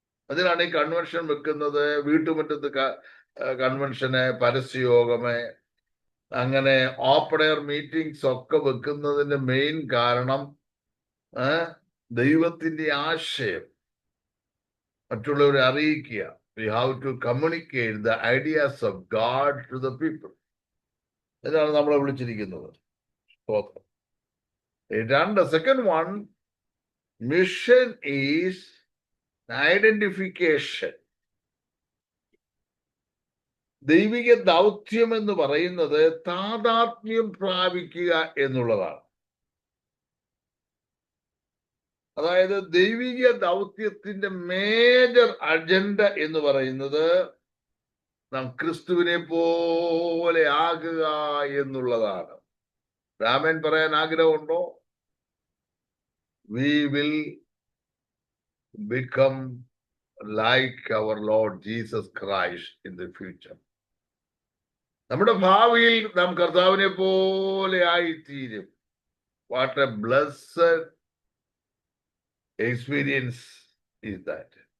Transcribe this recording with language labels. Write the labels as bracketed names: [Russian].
[Malayalam] അതിനാണ് ഈ കൺവെൻഷൻ വെക്കുന്നത്, വീട്ടുമുറ്റത്ത് കൺവെൻഷന്, പരസ്യയോഗമേ, അങ്ങനെ ഓപ്പൺ എയർ മീറ്റിംഗ്സ് ഒക്കെ വെക്കുന്നതിന്റെ മെയിൻ കാരണം ദൈവത്തിന്റെ ആശയം മറ്റുള്ളവരെ അറിയിക്കുക. [English] We have to communicate the ideas of God to the people. [Malayalam] ഇതാണ് നമ്മളെ വിളിച്ചിരിക്കുന്നത്. [English] And the second one, mission is identification. [Malayalam] ദൈവിക ദൗത്യം എന്ന് പറയുന്നത് താദാത്മ്യം പ്രാപിക്കുക എന്നുള്ളതാണ്. അതായത് ദൈവിക ദൗത്യത്തിന്റെ മേജർ അജണ്ട എന്ന് പറയുന്നത് നാം ക്രിസ്തുവിനെ പോലെ ആകുക എന്നുള്ളതാണ്. രാമൻ പറയാൻ ആഗ്രഹമുണ്ടോ? [English] We will become like our Lord Jesus Christ in the future. [Malayalam] നമ്മുടെ ഭാവിയിൽ നാം കർത്താവിനെ പോലെ ആയിത്തീരും. [English] What a blessed experience is that.